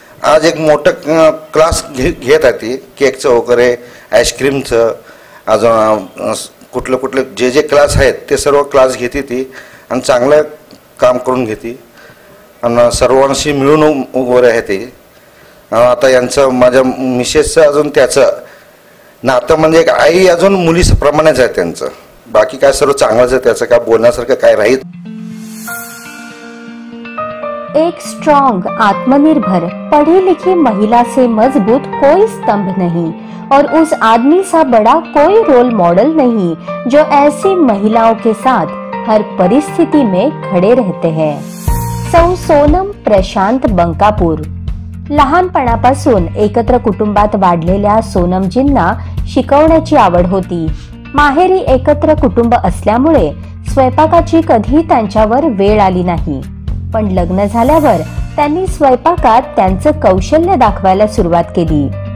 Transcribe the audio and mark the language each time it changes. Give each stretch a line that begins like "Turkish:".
Marathi: आज एक मोठं क्लास घेत आहे ती केकचं वगैरे, आईस्क्रीमचं, अजून कुठले जे जे क्लास आहेत ते सर्व क्लास घेते ती आणि चांगलं काम करून घेते आणि सर्वांशी मिळून वगैरे आहे ते. आता यांचं माझ्या मिसेसचं अजून त्याचं नातं म्हणजे एक आई अजून मुलीप्रमाणेच आहे त्यांचं. बाकी काय सर्व चांगलंच आहे, त्याचं काय बोलण्यासारखं काय राहील.
Hindi: एक स्ट्रॉन्ग, आत्मनिर्भर, पढ़ी लिखी महिला से मजबूत कोई स्तंभ नहीं और उस आदमी सा बड़ा कोई रोल मॉडल नहीं जो ऐसी महिलाओं के साथ हर परिस्थिति में खड़े रहते हैं.
Marathi: सौ सोनम प्रशांत बंकापूर. लहानपणापासून एकत्र कुटुंबात वाढलेल्या सोनमजींना शिकवण्याची आवड होती. माहेरी एकत्र कुटुंब असल्यामुळे स्वयंपाकाची कधी त्यांच्यावर वेळ आली नाही. पण लग्न झाल्यावर त्यांनी स्वयंपाकात त्यांचं कौशल्य दाखवायला सुरुवात केली.